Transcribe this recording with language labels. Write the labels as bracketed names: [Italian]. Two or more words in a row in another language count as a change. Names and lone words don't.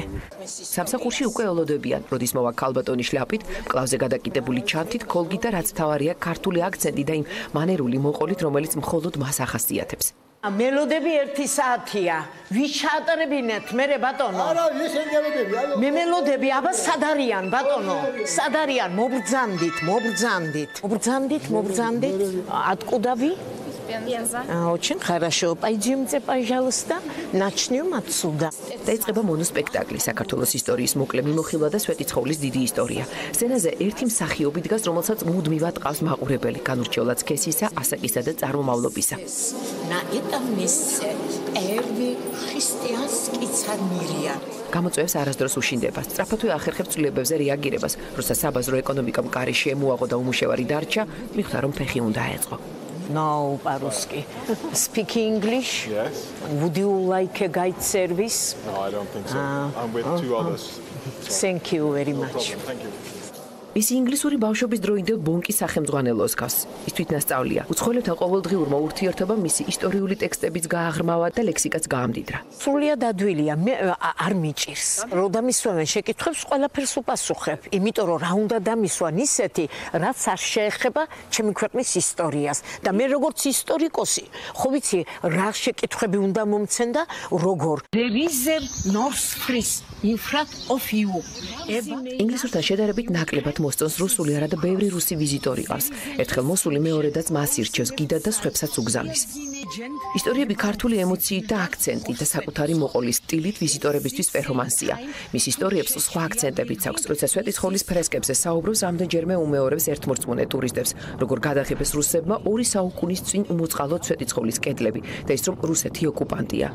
[Georgian] სამსახურში უკვე ელოდებიან, როდის მოვა ქალბატონი შლაპით, მკლავზე გადაკიდებული ჩანთით, ქოლგით და რაც თავარია ქართული აქცენტი და იმ მანერული მოყოლით, რომელიც მხოლოდ მას ახასიათებს. მელოდები 1 საათია. ვის ჩაატარებინეთ მე ბატონო? არა, ეს მელოდები. მე მელოდები, აბა სად არიან батоно? სად არიან? მობრძანდით. [Russian] Откуда вы? Пенза. Очень хорошо. Пойдемте, пожалуйста. Начнем отсюда. [Georgian] დაიწყება მონოსპექტაკლი საქართველოს ისტორიის მოკლე მიმოხილვა და სვეტიცხოვლის დიდი ისტორია. სცენაზე ერთი მსახიობი დგას, რომელსაც მუდმივად ყავს მაყურებელი, განურჩევლად სქესისა, ასაკისა და წარმომავლობისა. [Russian] На этом месте первый христианский царь Мирия. [Georgian] გამოწვევს არასდროს უშინდება, სწრაფადვე ახერხებს ცვლილებებზე რეაგირებას, როცა საბაზრო ეკონომიკამ კარი შეემუაღო და უმუშევარი დარჩა, მიხვდა რომ ფეხი უნდა აეწყო. [Russian] No, по-русски. [English] Speak English? Yes. Would you like a guide service? No, I don't think so. I'm with 2 others. Thank you very much. Thank you. [Georgian] ის ინგლისური ბავშვობის დროინდელ ბონკის სახელმძღვანელოს გავს. ის თვითნასწავლია. უცხოელებთან ყოველდღიურმა ურთიერთობამ მისი ისტორიული ტექსტებიც გააღრმავა და ლექსიკაც გაამდიდრა. სრულიად ადვილია, მე არ მიჭირს. რო დამისვენ შეკითხვებს ყველაფერს უპასუხებ, იმიტომ რომ რა უნდა დამისვან ისეთი, რაც არ შეეხება ჩემი ქვეყნის ისტორიას. და მე როგორც ისტორიკოსი, ხო ვიცი, რა შეკითხვები უნდა მომცენ და როგორ. [English] There is North Fris in front of you. [Georgian] ინგლისურთან შედარებით ნაკლებად მოსწონს რუსული, არა და ბევრი რუსი ვიზიტორი ყავს. ერთხელ მოსული მეორედაც მას ირჩევს, გიდად და სხვებსაც უგზავნის. ისტორიები ქართული ემოციით და აქცენტით და საკუთარი მოყოლის სტილით ვიზიტორებისთვის პერფორმანსია. მის ისტორიებს სხვა აქცენტებიც აქვს, როცა სვეტიცხოვლის ფრესკებზე საუბრობს, რამდენჯერმე უმეორებს ერთმორწმუნე ტურისტებს, როგორ გადაღებეს რუსებმა 2 საუკუნის წინ უმოწყალოდ სვეტიცხოვლის კედლები და ის რომ რუსეთი ოკუპანტია.